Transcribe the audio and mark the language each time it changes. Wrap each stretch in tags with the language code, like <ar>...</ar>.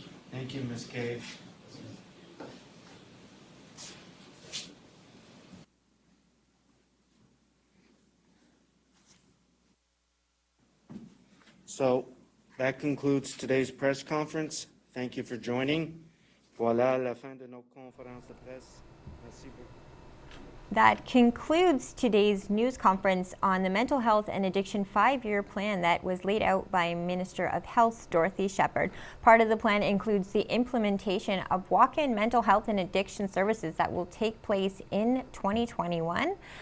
<en>Thank you, Ms. Cave. So that concludes today's press conference. Thank you for joining.</en> <fr>Voilà la fin de nos conférences de presse. Merci beaucoup.</fr> <en>That concludes today's news conference on the Mental Health and Addiction 5-year plan that was laid out by Minister of Health Dorothy Shephard. Part of the plan includes the implementation of walk-in mental health and addiction services that will take place in 2021.</en>